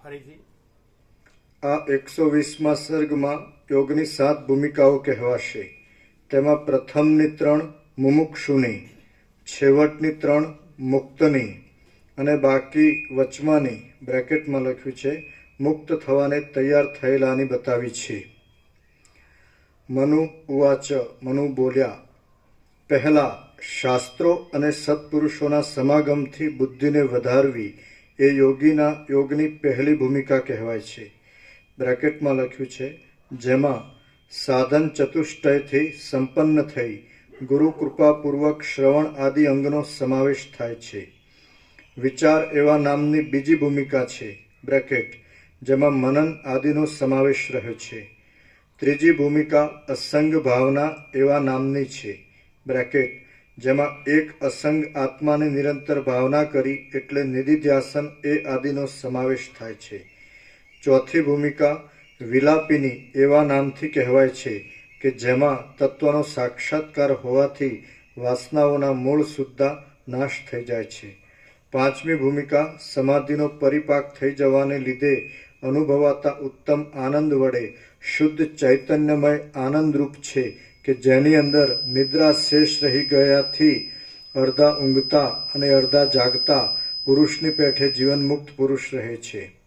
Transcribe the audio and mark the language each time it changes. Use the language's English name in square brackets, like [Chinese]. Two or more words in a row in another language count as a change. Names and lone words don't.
[Gujarati] આ 120મા સર્ગમાં યોગની 7 ભૂમિકાઓ કહેવાશે. તેમાં પ્રથમની 3 મુમુક્ષુની, છેવટની 3 મુક્તની અને બાકી વચમાંની બ્રેકેટમાં લખ્યું છે મુક્ત થવાને તૈયાર થયેલાની બતાવી છે. [Sanskrit] मनु उवाच. [Gujarati] મનુ બોલ્યા, પહેલા શાસ્ત્રો અને સત્પુરુષોના સમાગમથી બુદ્ધિને વધારવી એ યોગની પહેલી ભૂમિકા કહેવાય છે. બ્રેકેટમાં લખ્યું છે જેમાં સાધન ચતુષ્ટયથી સંપન્ન થઈ ગુરુ કૃપાપૂર્વક શ્રવણ આદિ અંગનો સમાવેશ થાય છે. વિચાર એવા નામની બીજી ભૂમિકા છે. બ્રેકેટ જેમાં મનન આદિનો સમાવેશ રહ્યો છે. ત્રીજી ભૂમિકા અસંગ ભાવના એવા નામની છે. બ્રેકેટ જેમાં એક અસંગ આત્માને નિરંતર ભાવના કરી એટલે નિદિધ્યાસન એ આદિનો સમાવેશ થાય છે. ચોથી ભૂમિકા વિલાપિની એવા નામથી કહેવાય છે કે જેમાં તત્વનો સાક્ષાત્કાર હોવાથી વાસનાઓના મૂળ સુદ્ધાં નાશ થઈ જાય છે. પાંચમી ભૂમિકા સમાધિનો પરિપાક થઈ જવાને લીધે અનુભવાતા ઉત્તમ આનંદ વડે શુદ્ધ ચૈતન્યમય આનંદરૂપ છે કે જેની અંદર નિદ્રા શેષ રહી ગયાથી અડધા ઊંઘતા અને અડધા જાગતા પુરુષની પેઠે જીવનમુક્ત પુરુષ રહે છે.